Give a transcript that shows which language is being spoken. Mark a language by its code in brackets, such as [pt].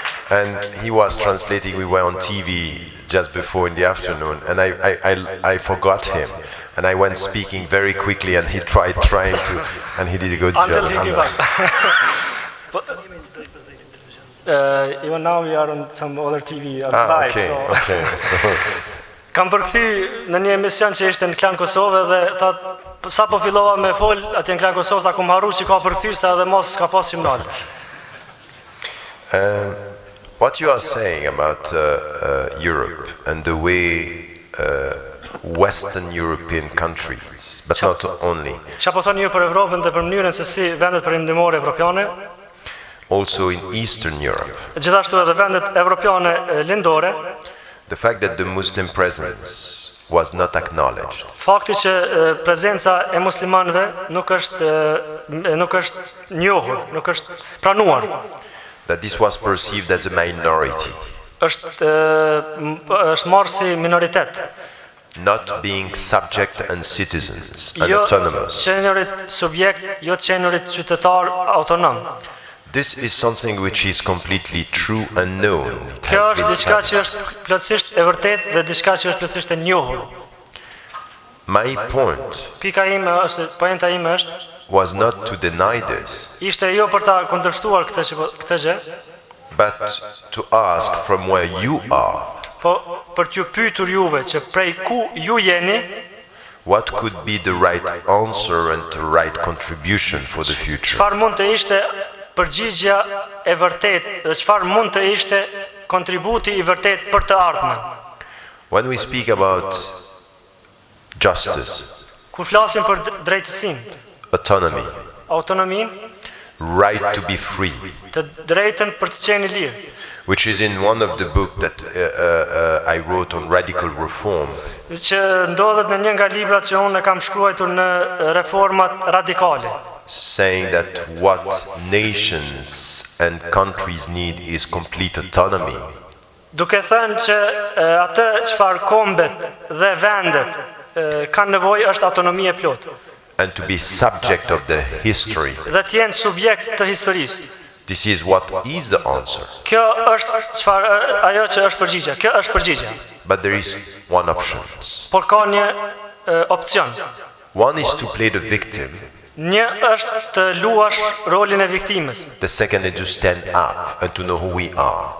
[en] And he was translating. We were on TV just before in the afternoon, and I forgot him. And I went speaking very quickly, and he trying to, and he did a good job. Until he gave up. Even now we are on some other TV live. Okay. So [sq] Kam përkthy në një emision që ishte në Klan Kosovë dhe tha sa po fillova me fol atje në Klan Kosovë, tha kum harru që ka përkthysta edhe mos ka pas simnal. [en] what you are saying about Europe and the way Western European countries, but not only, [sq] Çfarë po thoni ju për Evropën dhe për mënyrën se si vendet perëndimore evropiane, [en] also in Eastern Europe, [sq] gjithashtu edhe vendet evropiane lindore, [en] the fact that the Muslim presence was not acknowledged. [sq] Fakti që prezenca e muslimanëve nuk është njohur, nuk është pranuar. [en] That this was perceived as a minority. [sq] Është marrë si minoritet. [en] Not being subject and citizens and autonomous. [sq] Jo qenurit subjekt, jo qenurit qytetar autonom. [en] This is something which is completely true and known. [sq] Kjo është diçka që është plotësisht e vërtetë dhe diçka që është plotësisht e njohur. [en] My point [sq] poenta ime është [en] was not to deny this, [sq] ishte jo për ta kundërshtuar këtë gjë, [en] but to ask from where you are, [sq] po për t'ju pyetur juve që prej ku ju jeni, [en] what could be the right answer and the right contribution for the future. [sq] Çfarë mund të ishte përgjigjja e vërtetë dhe çfarë mund të ishte kontributi i vërtetë për të ardhmen. [en] When we speak about justice, [sq] kur flasim për drejtësinë, [en] autonomy, right to be free, [sq] të drejtën për të qenë i lirë, [en] which is in one of the books that I wrote on radical reform. [sq] Që ndodhet në një nga librat që unë kam shkruar në reformat radikale. [en] Saying that what nations and countries need is complete autonomy. [sq] Duke thënë që atë çfarë kombet dhe vendet kanë nevojë është autonomia e plotë. [en] And to be subject of the history. [sq] Dhe të jenë subjekt të historisë. [en] This is what is the answer. [sq] Kjo është ajo që është përgjigjja. Kjo është përgjigjja. [en] But there is one option. [sq] Por ka një opcion. [en] One is to play the victim. [sq] Një është të luash rolin e viktimës. [en] The second is to stand up and to know who we are.